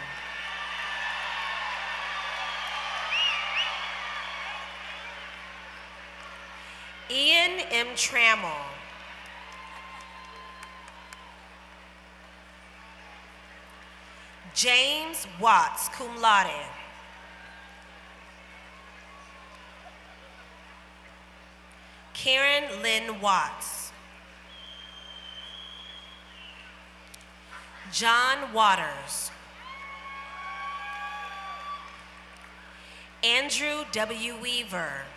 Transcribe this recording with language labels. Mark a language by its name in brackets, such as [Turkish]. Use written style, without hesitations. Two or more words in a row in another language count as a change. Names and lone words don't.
[English] Ian M. Trammell. James Watts, [Latin] cum laude. [English] Karen Lynn Watts. John Waters. Andrew W. Weaver.